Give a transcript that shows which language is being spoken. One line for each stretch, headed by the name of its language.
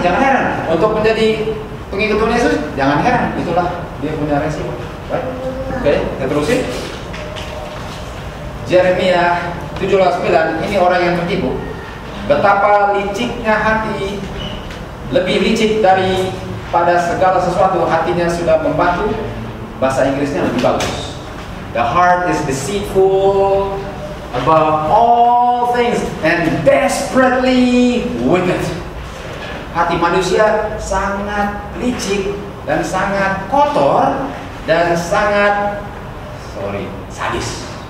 Indonesian: Jangan heran untuk menjadi pengikut Tuhan Yesus. Jangan heran, itulah dia punya resiko.
English: Right?
Indonesian: Oke, kita terusin. Jeremia 17:9. Ini orang yang tertipu. Betapa liciknya hati, lebih licik daripada segala sesuatu. Hatinya sudah membantu. Bahasa Inggrisnya lebih bagus.
English: The heart is deceitful above all things and desperately wicked.
Indonesian: Hati manusia sangat licik dan sangat kotor dan sangat sadis.